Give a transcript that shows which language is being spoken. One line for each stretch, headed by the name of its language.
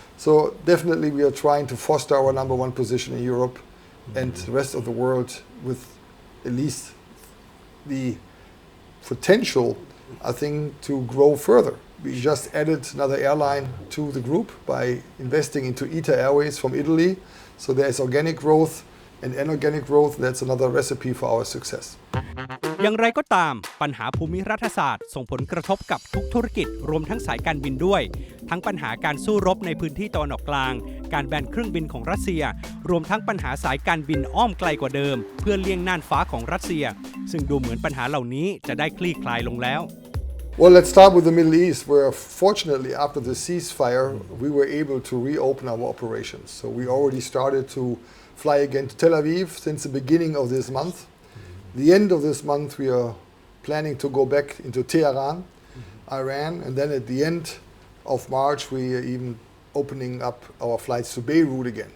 English: So definitely we are trying to foster our number 1 position in Europe and the rest of the world with at least the potential, I think, to grow further. We just added another airline to the group by investing into ITA Airways from Italy. So there is organic growth and inorganic growth. That's another recipe for our success.
Thai: อย่างไรก็ตามปัญหาภูมิรัฐศาสตร์ส่งผลกระทบกับทุกธุรกิจรวมทั้งสายการบินด้วยทั้งปัญหาการสู้รบในพื้นที่ตะวันออกกลางการแบนเครื่องบินของรัสเซียรวมทั้งปัญหาสายการบินอ้อมไกลกว่าเดิมเพื่อเลี่ยงน่านฟ้าของรัสเซียซึ่งดูเหมือนปัญหาเหล่านี้จะได้คลี่คลายลงแล้ว
English: Well, let's start with the Middle East, where fortunately after the ceasefire, we were able to reopen our operations. So we already started to fly again to Tel Aviv since the beginning of this month. The end of this month, we are planning to go back into Tehran, Iran, and then at the end of March, we are even opening up our flights to Beirut again.